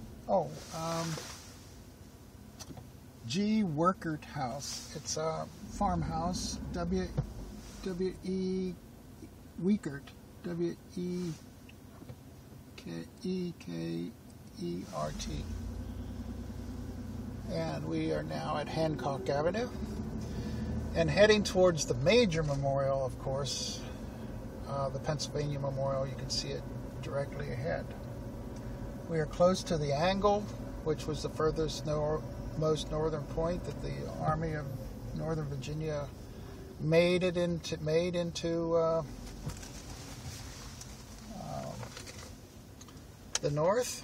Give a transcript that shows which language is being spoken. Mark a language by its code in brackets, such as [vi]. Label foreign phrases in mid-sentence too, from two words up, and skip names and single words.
[en] Oh, G. Workert House. It's a farmhouse. W-E. Weekert. W-E-K-E-K-E-R-T. And we are now at Hancock Avenue. And heading towards the major memorial, of course, the Pennsylvania Memorial. You can see it directly ahead. We are close to the Angle, which was the furthest most northern point that the Army of Northern Virginia made into the north.